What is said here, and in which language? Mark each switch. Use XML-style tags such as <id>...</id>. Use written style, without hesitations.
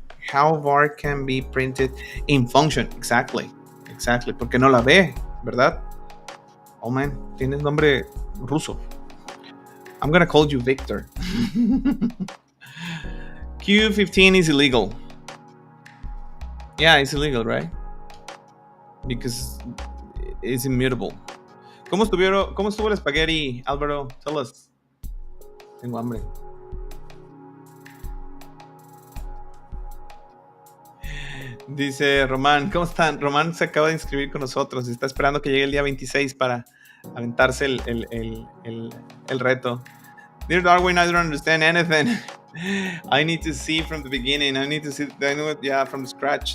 <en>How var can be printed in function. Exactly.</en> <es>Porque no la ve, ¿verdad?</es> <en>Oh man,</en> <es>tienes nombre ruso.</es> <en>I'm gonna call you Victor. Q15 is illegal. Yeah, it's illegal, right? Because it's immutable.</en> <es>¿Cómo estuvo el espagueti, Álvaro?</es> <en>Tell us.</en> <es>Tengo hambre. Dice Román, ¿cómo están? Román se acaba de inscribir con nosotros y está esperando que llegue el día 26 para aventarse el reto.</es> <en>Dear Darwin, I don't understand anything. I need to see from the beginning. I need to see from scratch.</en>